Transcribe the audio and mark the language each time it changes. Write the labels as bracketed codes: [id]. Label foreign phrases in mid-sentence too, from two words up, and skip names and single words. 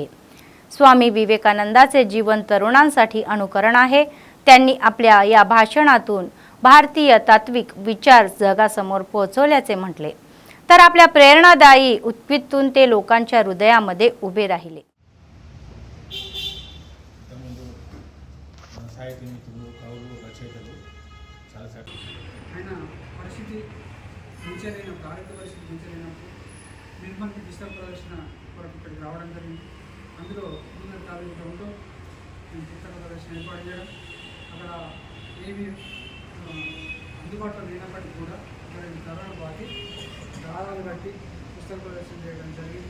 [mr] स्वामी विवेकानंदाचे जीवन तरुणांसाठी अनुकरण आहे। त्यांनी आपल्या या भाषणातून भारतीय तात्विक विचार जगासमोर पोहोचवल्याचे म्हटले, तर आपल्या प्रेरणादायी उत्पत्तीतून ते लोकांच्या हृदयामध्ये उभे राहिले। [te] ఆయన పరిస్థితి మంచిగా లేనప్పుడు, ఆరోగ్య పరిస్థితి మంచిగా లేనప్పుడు నిర్మల్కి పుస్తక ప్రదర్శన కొరకు ఇక్కడికి రావడం జరిగింది। అందులో [en] junior college groundలో [te] నేను పుస్తక ప్రదర్శన ఏర్పాటు చేయడం, అక్కడ ఏమి అందుబాటులో లేనప్పటికీ కూడా ఒక 2 తరాల పాటు దారాలు కట్టి పుస్తక ప్రదర్శన చేయడం జరిగింది।